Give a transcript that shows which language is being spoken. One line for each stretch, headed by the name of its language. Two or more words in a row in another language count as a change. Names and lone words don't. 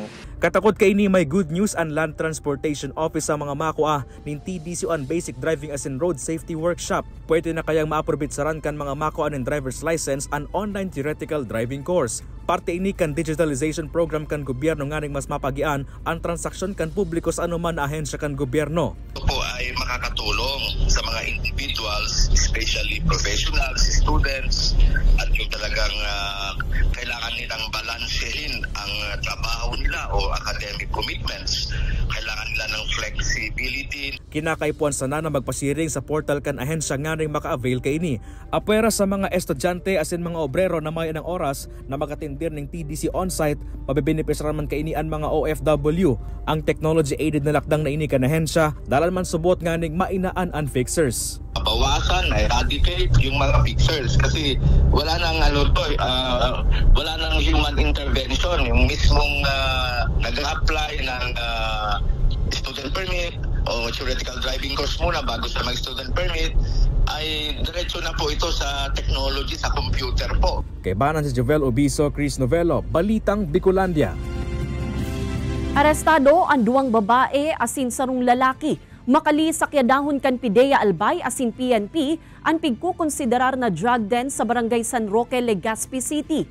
Bikol: Katakot kay ni may good news ang Land Transportation Office sa mga makua ning TDC on Basic Driving as in Road Safety Workshop. Pwede na kayang maaprobitsaran kan mga makua ng driver's license an
English: online theoretical driving course.
Bikol: Parte ini kan digitalization program kan gobyerno nganing mas mapagian ang transaksyon kan publiko sa anuman na ahensya kan gobyerno.
Filipino: Ito po ay makakatulong sa mga individuals,
English: especially professionals, students,
Filipino: at yung talagang kailangan nilang balansehin ang trabaho nila o
English: academic commitments.
Filipino: Kailangan nila ng flexibility.
Bikol: Kinakaipuan sana na magpasiring sa portal kan ahensya nganing maka-avail kay ini. Apwera sa mga estudyante asin mga obrero na may ng oras na makatindir ng TDC on-site, mabibenepisyaran man kay ini ang mga OFW. Ang technology-aided na lakdang na ini kan ahensya, dalan man subot nganing mainaan ang fixers.
Filipino: Bawasan, eradicate yung mga fixers kasi wala nang wala nang human intervention. Yung mismong nag-apply ng
English: student permit
Filipino: o
English: theoretical driving course
Filipino: muna bago sa mag-
English: student permit
Filipino: ay diretso na po ito sa technology, sa computer po.
Bikol: Kay banan si Jovel Obiso, Chris Novello, Balitang Bicolandia. Arestado ang duwang babae asin sarong lalaki. Makali sakyadahon kan Pidea Albay asin PNP ang pigkukonsiderar na drug den sa Barangay San Roque, Legazpi City.